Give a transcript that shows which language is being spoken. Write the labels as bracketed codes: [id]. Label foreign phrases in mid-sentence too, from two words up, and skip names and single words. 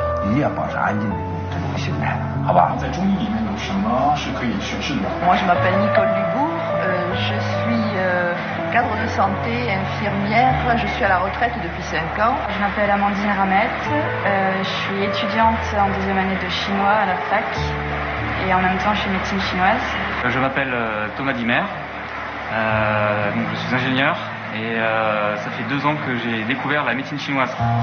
[zh] 一定要保持安静的这种心态，好吧？在中医里面有什么是可以学习的？ [fr] Moi, je m'appelle Nicole Dubourg. Je suis cadre de santé, infirmière. Je suis à la retraite depuis 5 ans. Je m'appelle Amandine Ramette. Je suis étudiante en deuxième année de chinois à la fac. Et en même temps, je suis médecine chinoise. Je m'appelle Thomas Dimer. Donc je suis ingénieur et ça fait 2 ans que j'ai découvert la médecine chinoise.